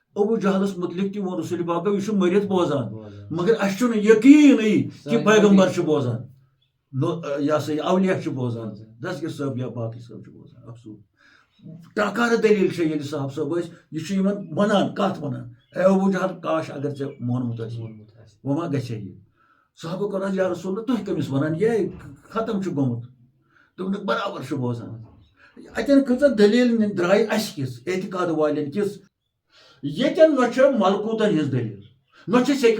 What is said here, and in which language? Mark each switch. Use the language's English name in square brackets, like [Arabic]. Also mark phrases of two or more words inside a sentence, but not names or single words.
[Kashmiri] ابو جہلس متعلق تہ رسول پاک یہ مرت بوزان مگر اس یقین کہ پیغمبر بوزان یہ سا یہ اولیاء بوزان دستگیر صاحب یا باقی صاحب بوزان افسوس ٹاکار دلیل ییٚلہِ صاحب صٲب ٲسۍ یہِ ونان کتھ ونان اے ابو جہل کاش اگر ژےٚ مونمُت آسی وۄنۍ ما گژھِ یہِ صحابو کوٚرنس [Arabic] یا رسول اللہ [Kashmiri] تُہۍ کٔمِس ونان یہ ختم چھُ گوٚمُت دوٚپنکھ برابر چھُ بوزان اتٮ۪ن کۭژاہ دلیل درٛاے اسہِ کِژھ اعتقاد والٮ۪ن کِژھ ییٚتٮ۪ن نہ چھِ ملکوٗتن ہٕنٛز دلیل نہ چھِ سیٚکہِ